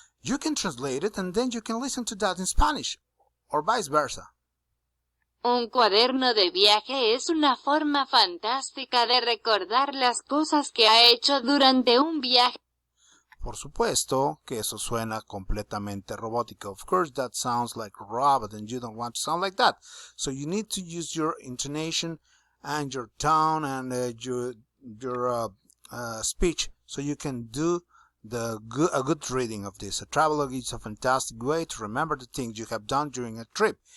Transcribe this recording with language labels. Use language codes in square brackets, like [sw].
[en] You can translate it and then you can listen to that in Spanish, or vice versa. [es] Un cuaderno de viaje es una forma fantástica de recordar las cosas que ha hecho durante un viaje. Por supuesto que eso suena completamente robótico. [en] Of course, that sounds like a robot and you don't want to sound like that. So you need to use your intonation and your tone and your speech so you can do a good reading of this. A travelogue is a fantastic way to remember the things you have done during a trip.